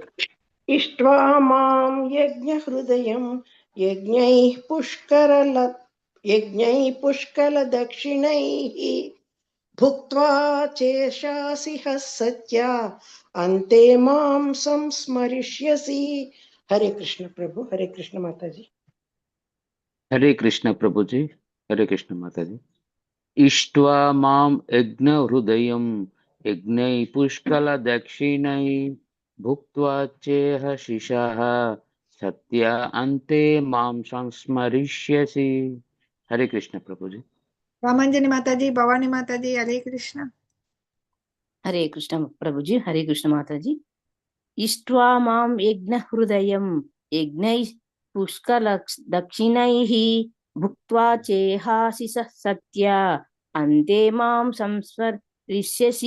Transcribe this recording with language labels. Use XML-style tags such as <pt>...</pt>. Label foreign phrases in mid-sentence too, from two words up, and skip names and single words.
<sa>इष्ट्वा मां यज्ञहृदयं यज्ञैः पुष्कलदक्षिणैः भुक्त्वा चेशासिह सत्या अन्ते मां संस्मरिष्यसि।</sa> <hi>हरे कृष्ण प्रभु। हरे कृष्ण माता जी। हरे कृष्ण प्रभु जी। हरे कृष्ण माता जी।</hi> <sa>इष्ट्वा मां यज्ञहृदयं यज्ञैः पुष्कलदक्षिणैः भुक्त्वा चेह शिशः सत्या अन्ते मां संस्मरिष्यसि।</sa> <hi>हरे कृष्ण प्रभु जी।</hi> <te>రామంజని మాతాజీ, భవానీ మాతాజీ, హరే కృష్ణ. హరే కృష్ణ ప్రభుజీ, హరే కృష్ణ మాతాజీ.</te> <sa>ఇష్ట్వా మాం యజ్ఞ హృదయం యజ్ఞై పుష్కల దక్షిణైః భుక్త్వా చేహాసి సత్య అంతే మాం సంస్మరిష్యసి.</sa>